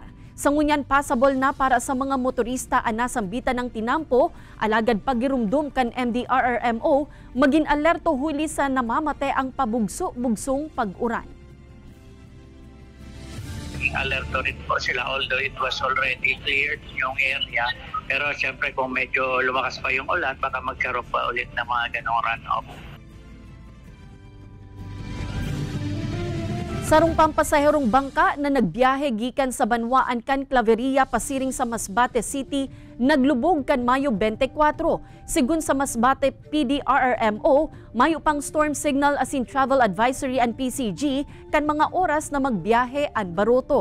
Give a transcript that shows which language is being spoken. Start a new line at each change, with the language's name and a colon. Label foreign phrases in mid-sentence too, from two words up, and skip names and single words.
Bikol: Sa ngunyan possible na para sa mga motorista ang nasambitan ng tinampo, alagad pagirumdum kan MDRRMO, maging alerto huli sa namamate ang pabugso-bugsong pag-uran.
Filipino: Alerto rin po sila
English: although it was already cleared yung area.
Filipino: Pero siyempre kung medyo lumakas pa yung ulan, baka magkaroon pa ulit ng mga ganong run-off.
Bikol: Sarong pampasaherong bangka na nagbiyahe gikan sa Banwaan kan Claveria pasiring sa Masbate City naglubog kan Mayo 24. Sigun sa Masbate PDRRMO, mayo pang
English: storm signal
Bikol: asin
English: travel advisory
Bikol: and PCG kan mga oras na magbiyahe an baroto.